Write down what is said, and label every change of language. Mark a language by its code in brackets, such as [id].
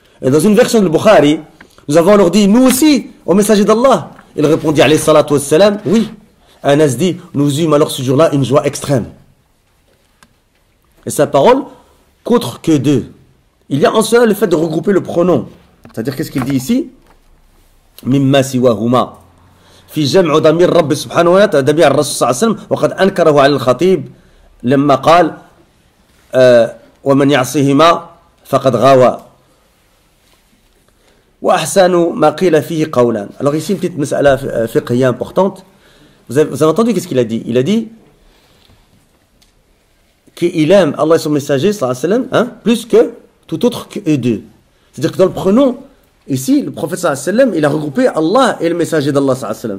[fr] Et dans une version de Bukhari, nous avons alors dit, nous aussi, au messager d'Allah. Il répondit, alayhi salatu wassalam, oui. Anas dit, nous eûmes alors ce jour-là une joie extrême. Et sa parole, qu'autre que deux. Il y a en cela le fait de regrouper le pronom. C'est-à-dire, qu'est-ce qu'il dit ici? [ar] Mimma siwahuma. في جمع ضمير رب سبحانه وتعالى ضمير الرسول صلى الله عليه وسلم وقد أنكره على الخطيب لما قال ومن يعصيهما فقد غاوى. وأحسن ما قيل فيه قولا. [fr] Alors ici, une petite مسألة fiqhiyya importante. Vous avez entendu qu'est-ce qu'il a dit? Il a dit qu'il aime Allah et son messager, sallallahu alayhi wa sallam, hein, plus que tout autre qu'eux deux. C'est-à-dire que dans le pronom, ici, le prophète sallallahu alayhi wa sallam, il a regroupé Allah et le messager d'Allah sallallahu alayhi wa sallam.